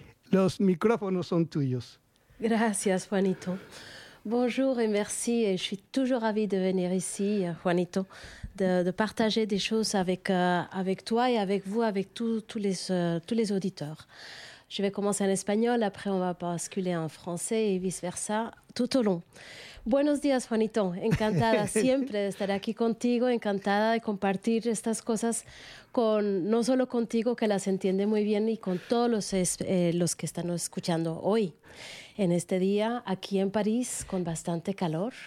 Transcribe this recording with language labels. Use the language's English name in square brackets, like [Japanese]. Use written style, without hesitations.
[Spanish] Los micrófonos son tuyos. Gracias, Juanito. [French] Bonjour et merci. Et je suis toujours ravie de venir ici, Juanito, de partager des choses avec toi et avec vous, avec tous les auditeurs. Je vais commencer en espagnol, après on va basculer en français et vice-versa tout au long. [Spanish] Buenos días, Juanito. Encantada siempre de estar aquí contigo. Encantada de compartir estas cosas con, no solo contigo, que las entiende muy bien, y con todos los que están escuchando hoy, en este día, aquí en París, con bastante calor.